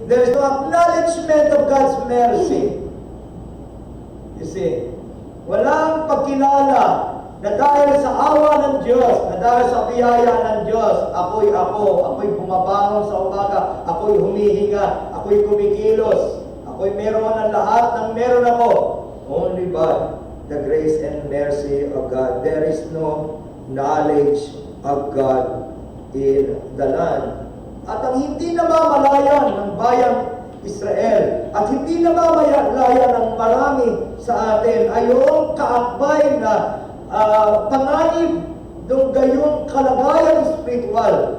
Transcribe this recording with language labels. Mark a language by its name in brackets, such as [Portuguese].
[English] There is no acknowledgement of God's mercy. [Filipino] You see, walang pagkilala na dahil sa awa ng Diyos, na dahil sa biyaya ng Diyos, ako'y bumabangon sa umaga, ako'y humihinga, ako'y kumikilos, ako'y meron ng lahat ng meron ako. [English] Only by the grace and mercy of God. There is no knowledge of God in the land. [Filipino] At ang hindi namamalayan ng bayang Israel at hindi namamalayan ng marami sa atin ay yung kaakbay na panganib ng gayong kalagayan spiritual.